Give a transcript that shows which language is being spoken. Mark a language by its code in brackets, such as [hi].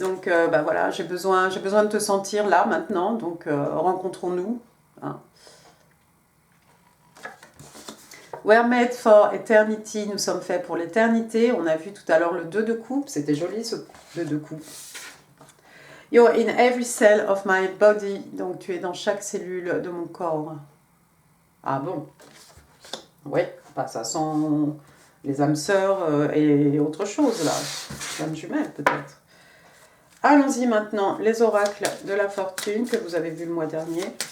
[fr] Donc, voilà, j'ai besoin de te sentir là, maintenant. Donc, rencontrons-nous. Hein. [en] We're made for eternity. [fr] Nous sommes faits pour l'éternité. On a vu tout à l'heure le 2 de coupe. C'était joli, ce 2 de coupe. [en] You're in every cell of my body. [fr] Donc, tu es dans chaque cellule de mon corps. Ah bon? Oui, ça sent les âmes sœurs et autre chose, là. Âmes jumelles, peut-être. Allons-y maintenant, les oracles de la fortune que vous avez vu le mois dernier.